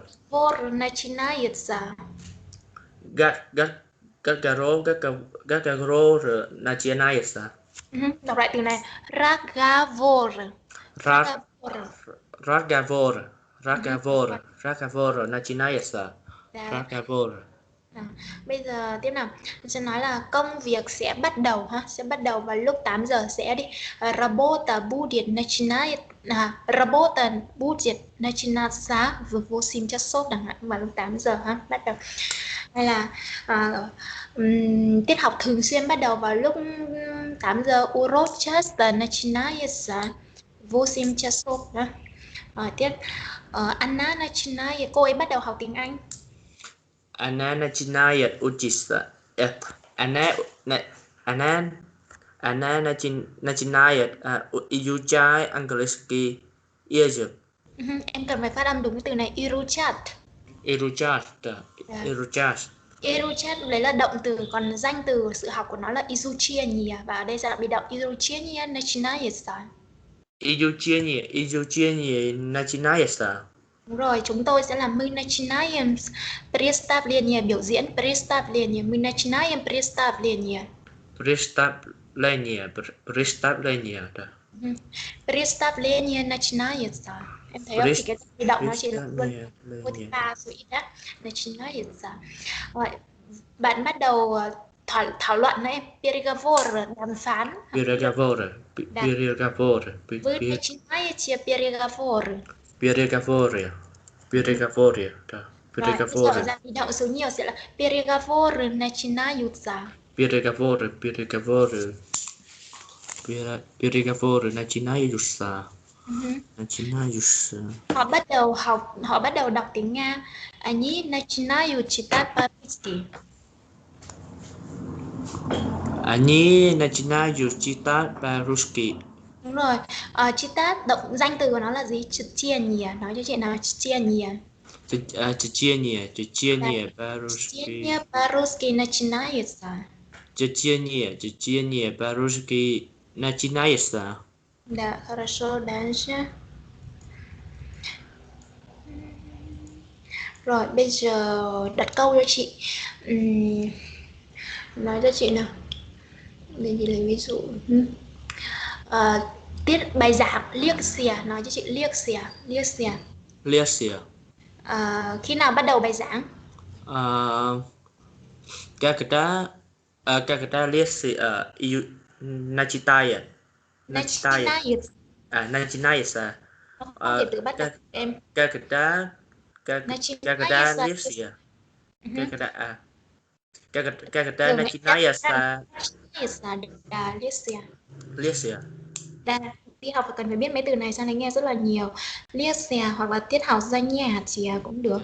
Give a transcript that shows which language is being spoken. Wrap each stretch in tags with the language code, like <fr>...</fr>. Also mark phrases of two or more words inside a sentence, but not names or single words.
<ru>Разговор начинается. Разговор начинается.</ru> <vi>Đọc lại từ này.</vi> <ru>Разговор. Разговор начинается. Разговор.</ru> <vi>Bây giờ tiếp nào, mình sẽ nói là công việc sẽ bắt đầu ha, sẽ bắt đầu vào lúc 8 giờ sẽ đi.</vi> <ru>Работа будет начинаться в 8 часов,</ru> <vi>chẳng hạn, vào lúc 8 giờ ha, bắt đầu. hay là tiết học thường xuyên bắt đầu vào lúc 8 giờ</vi> <ru>урок часто начинается в 8 часов</ru> <vi>đó. Tiết Anna начинает, cô ấy bắt đầu học tiếng Anh.</vi> <ru>Она начинает учиться. Она начинает изучать английский язык.</ru> <vi>Em cần phải phát âm đúng cái từ này,</vi> <ru>изучать. Изучать.</ru> <vi>Изучать đấy là động từ, còn danh từ sự học của nó là изучение, và ở đây sẽ là bị động</vi> <ru>изучение начинается. Изучение начинается.</ru> <vi>Đúng rồi, chúng tôi sẽ làm</vi> <ru>мы начинаем представление,</ru> <vi>biểu diễn</vi> <ru>представление, мы начинаем представление. Представление, да. Представление начинается.</ru> <vi>Em thấy không? Thì cái bị động nó chỉ là luôn thứ ba số ít đó.</vi> <ru>Начинается.</ru> <vi>Rồi, bạn bắt đầu thảo luận đấy em. Переговоры, đàm phán.</vi> <ru>Переговоры. Вы начинаете переговоры. Переговоры, да. Переговоры.</ru> <vi>Rồi, bị động số nhiều sẽ là</vi> <ru>переговоры начинаются. Переговоры начинаются.</ru> <vi>Họ bắt đầu đọc tiếng Nga.</vi> <ru>Они начинают читать по-русски. Они начинают читать по-русски.</ru> <vi>Đúng rồi. Читать, danh từ của nó là gì? Чтение. Nói cho chị nào чтение.</vi> <ru>Чтение по-русски. Чтение по-русски начинается. Чтение по-русски начинается. Да, хорошо, дальше.</ru> <vi>Rồi, bây giờ đặt câu cho chị. Nói cho chị nào. Để chị lấy ví dụ. Tiết bài giảng лекция, nói cho chị лекция. Khi nào bắt đầu bài giảng?</vi> <ru>Когда лекция начинается. Начинается.</ru> <vi>Không thể tự bắt đầu em.</vi> <ru>Когда лекция. Когда начинается. Лекция.</ru> <vi>Đi học cần phải biết mấy từ này, sang đấy nghe rất là nhiều. Лекция hoặc là tiết học занятия cũng được.</vi>